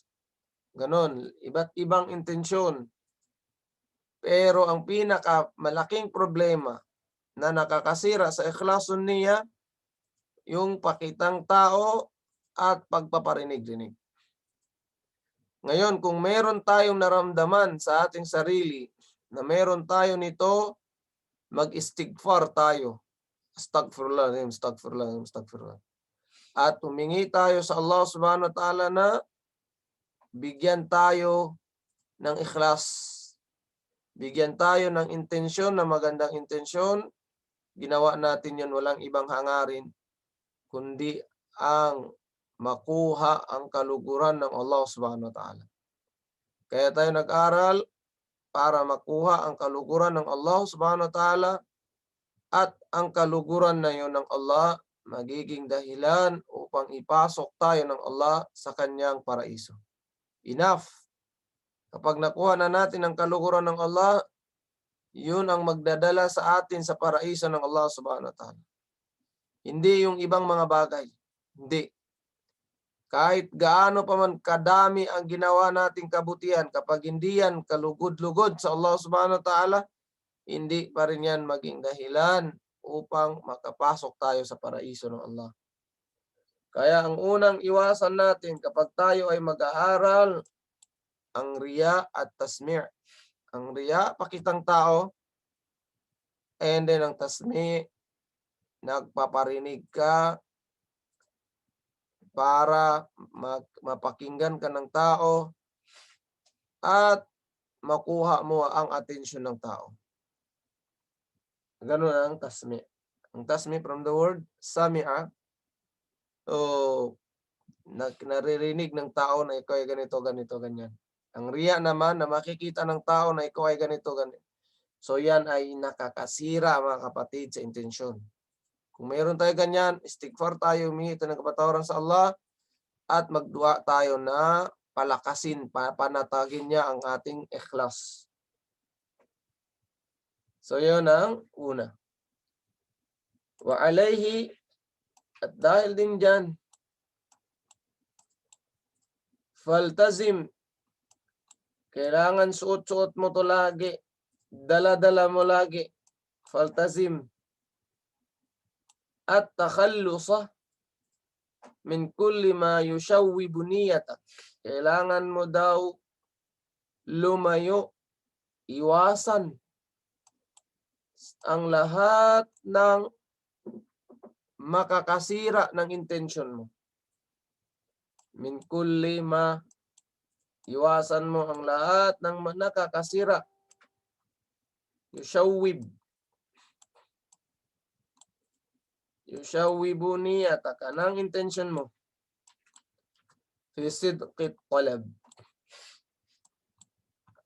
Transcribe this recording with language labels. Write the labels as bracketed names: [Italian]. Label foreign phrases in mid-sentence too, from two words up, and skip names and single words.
[Filipino] Ganon, iba't ibang intensyon. Pero ang pinakamalaking problema na nakakasira sa ikhlasun niya, yung pakitang tao at pagpaparinig-rinig. Ngayon, kung meron tayong naramdaman sa ating sarili na meron tayo nito, mag-istighfar tayo. [Arabic] Astaghfirullah, astaghfirullah, astaghfirullah. [Filipino] At humingi tayo sa Allah [Arabic] subhanahu wa ta'ala [Filipino] na bigyan tayo ng ikhlas. Bigyan tayo ng intensyon, na magandang intensyon. Ginawa natin yun, walang ibang hangarin, kundi ang makuha ang kaluguran ng Allah [Arabic] subhanahu wa ta'ala. [Filipino] Kaya tayo nag-aral para makuha ang kaluguran ng Allah [Arabic] subhanahu wa ta'ala, [Filipino] at ang kaluguran na yun ng Allah magiging dahilan upang ipasok tayo ng Allah sa kanyang paraiso. Enough. Kapag nakuha na natin ang kaluguran ng Allah, yun ang magdadala sa atin sa paraiso ng Allah [Arabic] subhanahu wa ta'ala. [Filipino] Hindi yung ibang mga bagay. Hindi. Kahit gaano pa man kadami ang ginawa nating kabutihan, kapag hindi yan kalugod-lugod sa Allah [Arabic] subhanahu wa ta'ala, [Filipino] hindi pa rin yan maging dahilan upang makapasok tayo sa paraiso ng Allah. Kaya ang unang iwasan natin kapag tayo ay mag-aaral, ang riya at tasmi'. Ang riya, pakitang tao, [English] and then [Filipino] ang tasmi', nagpaparinig ka para mapakinggan ka ng tao at makuha mo ang atensyon ng tao. Ganun ang tasmi'. Ang tasmi' [English] from the word [Filipino] sami'a. So, naririnig ng tao na ikaw ay ganito, ganito, ganyan. Ang riya naman na makikita ng tao na ikaw ay ganito, ganito. So, yan ay nakakasira, mga kapatid, sa intensyon. Kung mayroon tayo ganyan, istighfar tayo, humingi tayo ng kapatawaran sa Allah, at magdua tayo na palakasin, panatagin niya ang ating ikhlas. So, yun ang una. [Arabic] Wa alayhi, [Filipino] at dahil din dyan, faltazim, kailangan suot-suot mo to lagi, dala-dala mo lagi, faltazim, at [Arabic] takhallusa min kulli ma yushawwibu niyatak. [Filipino] Kailangan mo daw lumayo, iwasan ang lahat ng makakasira ng intensyon mo. [Arabic] Min kulli ma, [Filipino] iwasan mo ang lahat ng nakakasira. [Arabic] Yushawwib. Yushawwibu niyataka, [Filipino] ng intensyon mo. [Arabic] Fi sidqit talab.